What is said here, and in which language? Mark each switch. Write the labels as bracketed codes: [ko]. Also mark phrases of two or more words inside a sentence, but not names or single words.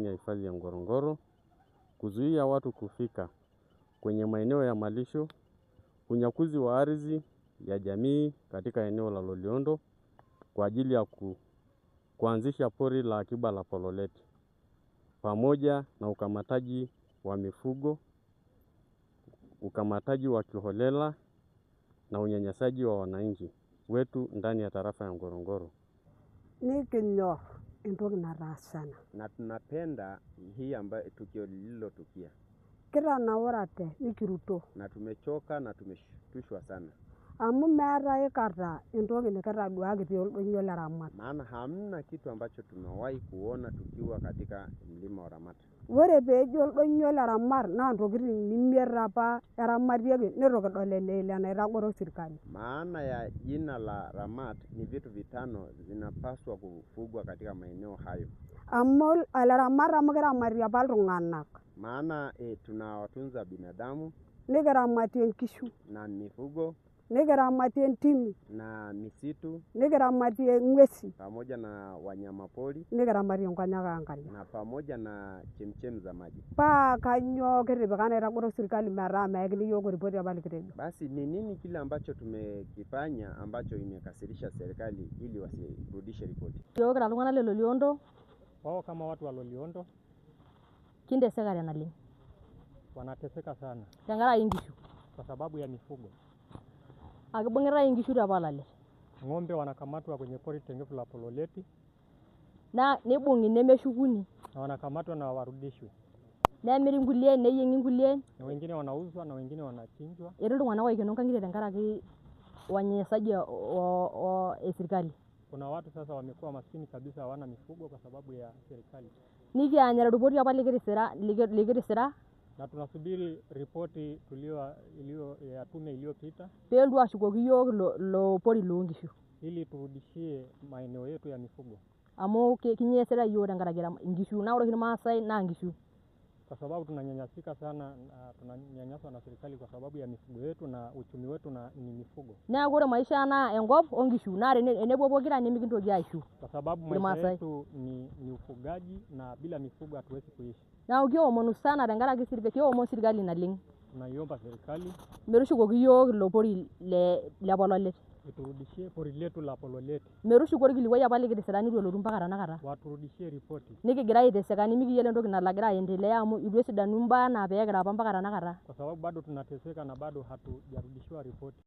[sw] ya hifadhi ya Ngorongoro, kuzuia watu kufika kwenye maeneo ya malisho, unyakuzi wa ardhi ya jamii katika eneo la Loliondo kwa ajili ya kuanzisha pori la akiba la Pololeti, pamoja na ukamataji wa mifugo, ukamataji wa kiholela na unyanyasaji wa wananchi wetu ndani ya tarafa ya Ngorongoro. [mas] Nikinyo entoki nataasana. [sw] Na tunapenda hii ambayo tukio lililotukia. [mas] Kitanaurate nikiruto. [sw] Na tumechoka na tumeshtushwa sana. [mas] Amu meeta ikata entoki nikitaduaki tioldoinyo le Ramat. [sw] Maana hamna kitu ambacho tumewahi kuona tukiwa katika mlima wa Ramat. [mas] Ore peejo oldonyo le Ramat naa ntokitin nimiet apa eramatieki nitoki dol ele naitagoro serikali. [sw] Maana ya jina la Ramat ni vitu vitano zinapaswa kufugwa katika maeneo hayo. [mas] Amu Ramat amu kiramatie apa iltung'anak. [sw] Maana tunawatunza binadamu, [mas] nikiramatie nkishu [sw] na mifugo, [mas] nikiramatie ntimi [sw] na misitu, [mas] nikiramatie ng'wesi [sw] pamoja na wanyama pori, [mas] nikiramatie nkonyek aankariak, [sw] na pamoja na chemchem za maji. [mas] Paa kanyo kitipika naitagoro serikali metaa meyakini yiok ripoti apa nikitejo. [sw] Basi ni nini kile ambacho tumekifanya ambacho imekasirisha serikali ili wasirudishe ripoti? [mas] Yiok kira iltung'anak le Loliondo. [sw] Kama watu wa Loliondo [mas] Kinteseka naleng. [sw] Wanateseka sana. [mas] Tenkaraki nkishu. [sw] Kwa sababu ya mifugo. [mas] Akibung'itai nkishu te Polalet. [sw] Ng'ombe wanakamatwa kwenye pori tengefu la Pololeti. [mas] Na nibung'i nemeshukuni. [sw] Na wanakamatwa na warudishwe. [mas] Nemiri nkulie, neyieng'i nkulie. [sw] Na wengine wanauzwa na wengine wanachinjwa. [mas] Etii iltung'anak oikeno nkang'itie tenkaraki [sw] wanyanyasaji wa serikali. Kuna watu sasa wamekuwa maskini kabisa, hawana mifugo kwa sababu ya serikali. [mas] Nikianyara ripoti apa likitisira. [sw] Na tunasubiri ripoti ya tume iliyopita. [mas] Peeltu ashukoki yiok lo pori loo nkishu. [sw] Ili turudishie maeneo yetu ya mifugo. [mas] Amu kinyesera yiok tenkaraki nkishu. Na ore Irmaasai naa nkishu. [sw] Kwa sababu tunanyanyasika sana, tunanyanyaswa na serikali kwa sababu ya mifugo yetu na uchumi wetu ni mifugo. [mas] Neeku ore maisha naa enkop o nkishu. Naa tenepuo pokira nemikintoki aishu. [sw] Kwa sababu maisha yetu ni ufugaji na bila mifugo hatuwezi kuishi. [mas] Neeku kiomonu sana tenkaraki kiomon serikali naleng. [sw] Tunaiomba serikali [mas] metushukoki yiok ilo pori le Pololet. [sw] Iturudishie pori letu la Pololeti. [mas] Metushuko orkilikuai apa likitisira nitu elotu mpaka tanakata. [sw] Waturudishie ripoti. [mas] Nikigira aiteseka nimikiyiolo entoki nagira aendelea amu itu esidanu mbaa naa peekira apa mpaka tanakata. [sw] Kwa sababu bado tunateseka na bado hatujarudishiwa ripoti.